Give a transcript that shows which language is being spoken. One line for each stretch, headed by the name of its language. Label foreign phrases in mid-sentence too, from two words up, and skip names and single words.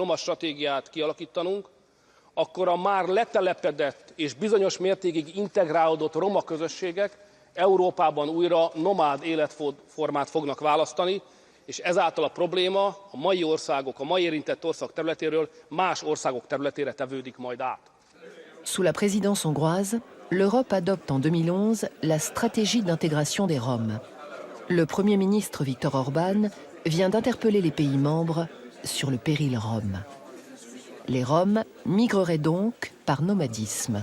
Hungarian: roma stratégiát kialakítanunk, akkor a már letelepedett és bizonyos mértékig integrálódott roma közösségek Európában újra nomád életformát fognak választani, és ezáltal a probléma a mai országok, a mai érintett ország területéről más országok területére tevődik majd át.
French: Sous la présidence hongroise, l'Europe adopte en 2011 la stratégie d'intégration des Roms. Le Premier ministre Viktor Orbán vient d'interpeller les pays membres sur le péril rome. Les Roms migreraient donc par nomadisme.